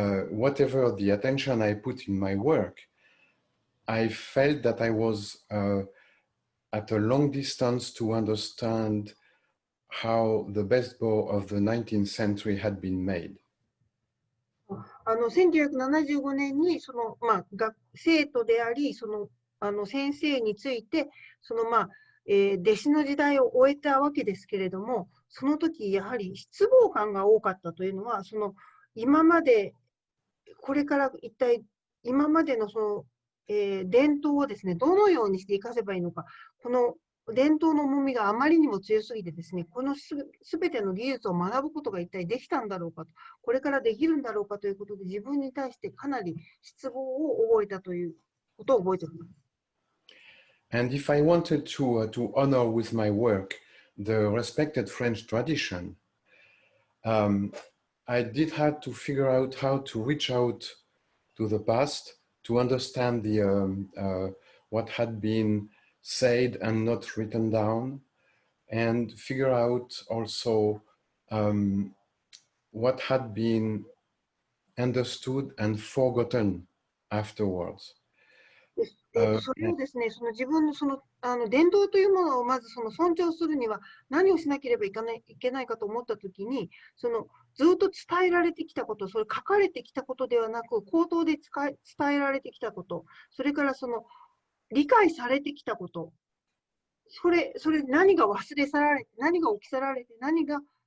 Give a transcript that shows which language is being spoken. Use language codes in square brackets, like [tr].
[en] whatever the attention I put in my work, I felt that I was at a long distance to understand how the best bow of the 19th century had been made. [ja] 1975年に生徒であり、先生について弟子の時代を終えたわけですけれども、その時やはり失望感が多かったというのは、今までこれから一体今までの伝統をですね、どのようにして生かせばいいのか、この伝統の重みがあまりにも強すぎてですね、このすべての技術を学ぶことが一体できたんだろうかと、これからできるんだろうかということで、自分に対してかなり失望を覚えたということを覚えております。 [en] And if I wanted to honor with my work the respected French tradition, I did have to figure out how to reach out to the past to understand what had been said and not written down, and figure out also what had been understood and forgotten afterwards. [ja] それをですね、自分の伝統というものをまず尊重するには何をしなければいけないかと思ったときに、ずっと伝えられてきたこと、それ書かれてきたことではなく、口頭で伝えられてきたこと、それから理解されてきたこと、それ何が忘れ去られて、何が置き去られて、何が